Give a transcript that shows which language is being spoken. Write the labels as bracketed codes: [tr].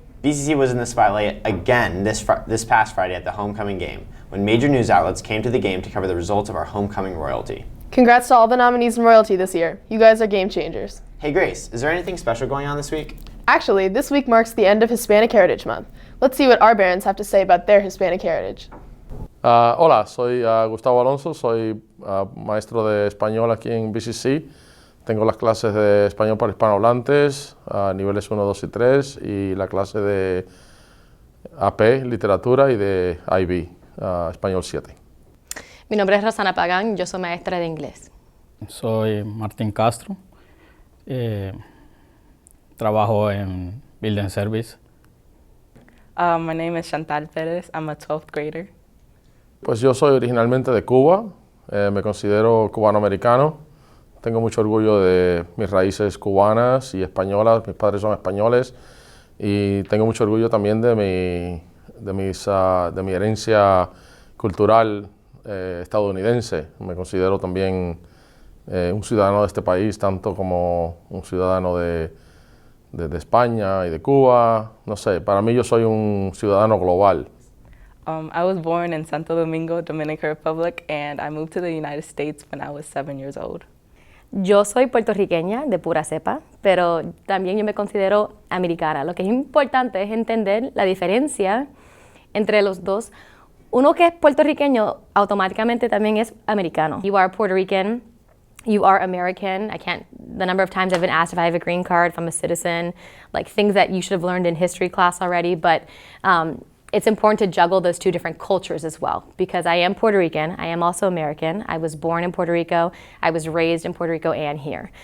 [en] BCC was in the spotlight again this past Friday at the homecoming game, when major news outlets came to the game to cover the results of our homecoming royalty. Congrats to all the nominees in royalty this year. You guys are game changers. Hey Grace, is there anything special going on this week? Actually, this week marks the end of Hispanic Heritage Month. Let's see what our Barons have to say about their Hispanic heritage. [es] Hola, soy Gustavo Alonso, soy maestro de español aquí en BCC. Tengo las clases de español para hispanohablantes, niveles 1, 2 y 3, y la clase de AP, literatura, y de IB, español 7. Mi nombre es Rosana Pagán, yo soy maestra de inglés. Soy Martín Castro, trabajo en Building Service. [en] My name is Chantal Perez, I'm a 12th grader. [es] Pues yo soy originalmente de Cuba, me considero cubano-americano. Tengo mucho orgullo de mis raíces cubanas y españolas, mis padres son españoles, y tengo mucho orgullo también de mi herencia cultural estadounidense. Me considero también un ciudadano de este país, tanto como un ciudadano de España y de Cuba. No sé, para mí yo soy un ciudadano global. [en] I was born in Santo Domingo, Dominican Republic, and I moved to the United States when I was 7 years old. [es] Yo soy puertorriqueña de pura cepa, pero también yo me considero americana. Lo que es importante es entender la diferencia entre los dos. Uno que es puertorriqueño automáticamente también es americano. [en] You are Puerto Rican, you are American. The number of times I've been asked if I have a green card, if I'm a citizen, like things that you should have learned in history class already, but it's important to juggle those two different cultures as well, because I am Puerto Rican, I am also American. I was born in Puerto Rico, I was raised in Puerto Rico and here.